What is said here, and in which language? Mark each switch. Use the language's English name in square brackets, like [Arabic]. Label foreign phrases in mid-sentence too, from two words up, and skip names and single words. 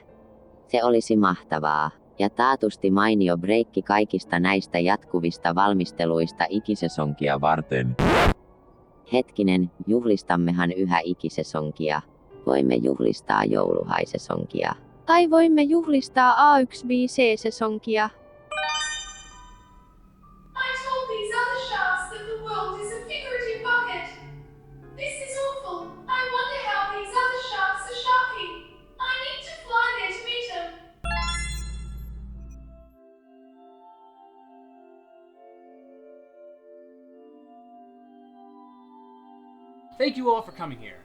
[Finnish] Se olisi mahtavaa, ja taatusti mainio breikki kaikista näistä jatkuvista valmisteluista ikisesonkia varten. Hetkinen, juhlistammehan yhä ikisesonkia. Voimme juhlistaa jouluhaisesonkia. Tai voimme juhlistaa A1-5C-sesonkia. [English] I told these other sharks that the world is a figurative bucket. This is awful. I wonder how these other sharks are sharking. I need to fly there to meet them. Thank you all for coming here.